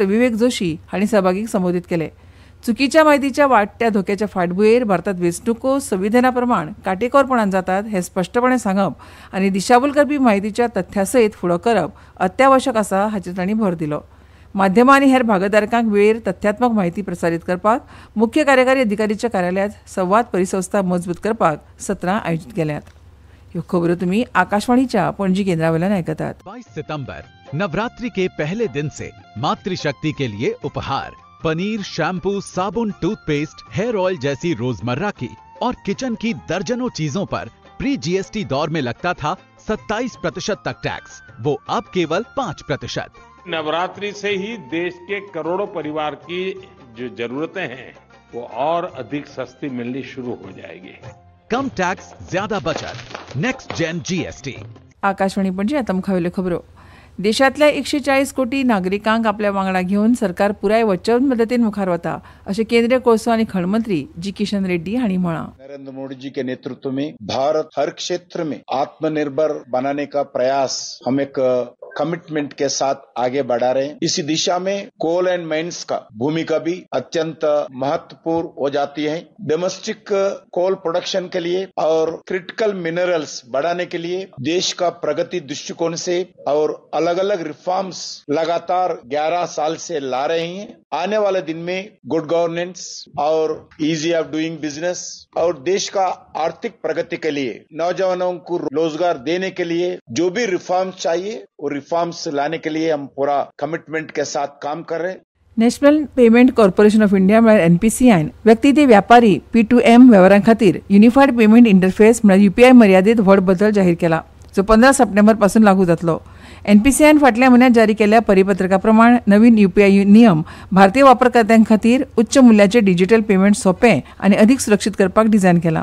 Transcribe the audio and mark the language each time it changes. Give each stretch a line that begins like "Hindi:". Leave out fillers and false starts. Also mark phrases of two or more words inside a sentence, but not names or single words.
Konkani: विवेक जोशी हांणी सहभागीक संबोधीत केले. चुकीच्या म्हायतीच्या वाडट्या धोक्याच्या फाटभुंयेर भारतांत वेंचणुको संविधाना प्रमाण काटेकोरपणान जातात हें स्पश्टपणे सांगप आनी दिशाभूल करपी म्हायतीच्या तथ्या सयत फुडो करप अत्यावश्यक आसा हाचेर तांणी भर दिलो. माध्यमां आनी हेर भागधारकांक वेळेर तथ्यात्मक म्हायती प्रसारीत करपाक मुख्य कार्यकारी अधिकाऱ्याच्या कार्यालयांत संवाद परिसंस्था मजबूत करपाक सत्रां आयोजीत केल्यात. ह्यो खबरो तुमी आकाशवाणीच्या पणजी केंद्रावेल्यान आयकतात.
Hindi: 22 सितंबर नवरात्रि के पहले दिन से मातृशक्ति के लिए उपहार पनीर, शैम्पू, साबुन, टूथपेस्ट, हेयर ऑयल जैसी रोजमर्रा की और किचन की दर्जनों चीजों पर प्री जीएसटी दौर में लगता था 27% तक टैक्स, वो अब केवल 5%। नवरात्रि से ही देश के करोड़ों परिवार की जो जरूरतें हैं वो और अधिक सस्ती मिलनी शुरू हो जाएगी। कम टैक्स, ज्यादा बचत,
English: next gen GST.
Konkani: आकाशवाणी पणजी आता मुखावेल्यो खबरो। देशातल्या 140 कोटी नागरिकांक आपल्या वांगडा घेवन सरकार पुराय वचन मदतीन मुखार वता अशें केंद्रीय कोळसो आनी खण मंत्री जी किशन रेड्डी हांणी म्हळां।
Hindi: नरेंद्र मोदी जी के नेतृत्व में भारत हर क्षेत्र में आत्मनिर्भर बनाने का प्रयास हम एक कमिटमेंट के साथ आगे बढ़ा रहे हैं। इसी दिशा में
English: coal and mines
Hindi: का भूमिका भी अत्यंत महत्वपूर्ण हो जाती है।
English: domestic coal production
Hindi: के लिए और
English: critical minerals
Hindi: बढ़ाने के लिए देश का प्रगति दृष्टिकोण से और अलग अलग रिफॉर्म्स लगातार 11 साल से ला रहे हैं। आने वाले दिन में
English: good governance
Hindi: और
English: ease of doing business
Hindi: और देश का आर्थिक प्रगति के लिए नौजवानों को रोजगार देने के लिए जो भी रिफॉर्म्स चाहिए वो रिफॉर्म्स लाने के लिए हम पूरा कमिटमेंट के साथ काम कर रहे हैं।
Konkani: नॅशनल पेमेंट कॉर्पोरेशन ऑफ इंडिया म्हळ्यार एनपीसीआयन व्यक्ती ते व्यापारी P2M व्यवहारां खातीर युनिफायड पेमेंट इंटरफेस म्हळ्यार UPI मर्यादेत व्हड बदल जाहीर केला, जो 15 सप्टेंबर पासून लागू जातलो। एनपीसीआयन फाटल्या म्हयन्यात जारी केल्ल्या परिपत्रका प्रमाण नवीन UPI नियम भारतीय वापरकर्त्यां खातीर उच्च मुल्याचे डिजिटल पेमेंट सोंपें आनी अधिक सुरक्षीत करपाक डिझायन केला।